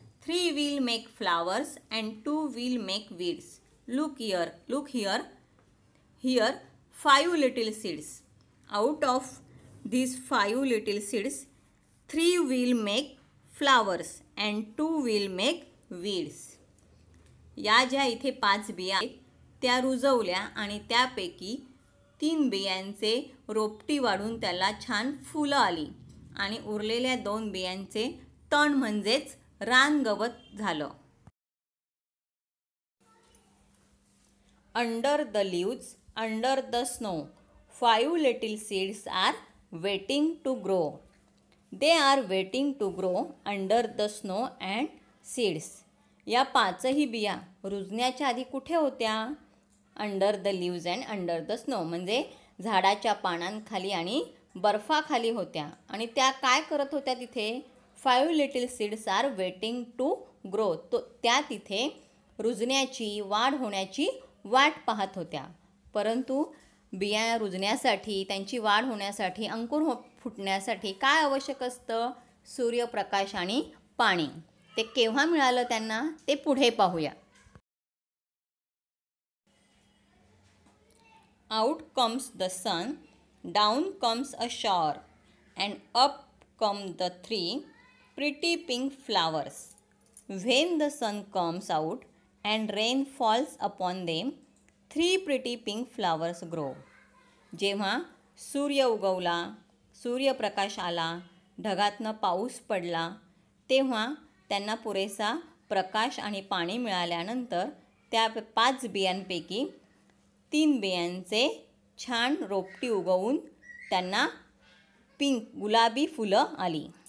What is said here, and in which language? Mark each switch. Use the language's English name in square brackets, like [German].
[English] 3 will make flowers and 2 will make weeds. Look here, look here. Here 5 little seeds. Out of these 5 little seeds, 3 will make flowers and 2 will make weeds. [Marathi] या ज्या इथे 5 बिया आहेत त्या रुजवल्या आणि त्यापैकी 3 बियांचे रोपटी वाढून त्याला छान फुलं आली आणि उरलेल्या 2 बियांचे तण म्हणजेच रानगवत झालं. [English] Under the leaves, under the snow, 5 little seeds are waiting to grow. They are waiting to grow under the snow and seeds. [Marathi] या 5ही बिया रुजण्याच्या आधी कुठे होत्या? [English] under the leaves and under the snow [Marathi] म्हणजे झाडाच्या पानांखाली आणि बर्फाखाली होत्या. आणि त्या काय करत होत्या तिथे? [English] 5 little seeds are waiting to grow. [Marathi] त्या तिथे रुजण्याची, वाढ होण्याची वाट पाहत होत्या. परंतु बिया रुजण्यासाठी, त्यांची वाढ होण्यासाठी, अंकुर फुटण्यासाठी काय आवश्यक असतं? सूर्यप्रकाश आणि पाणी. ते केव्हा मिळालं त्यांना ते पुढे पाहूया. [English] Out comes the sun, down comes a shower, and up come the 3 pretty pink flowers. When the sun comes out and rain falls upon them, 3 pretty pink flowers grow. [Marathi] जेव्हा सूर्य उगवला, सूर्यप्रकाश आला, ढगातनं पाऊस पडला, तेव्हा त्यांना पुरेसा प्रकाश आणि पाणी मिळाल्यानंतर त्या 5 बियांपैकी 3 बियांचे छान रोपटी उगवून त्यांना पिंक, गुलाबी फुलं आली.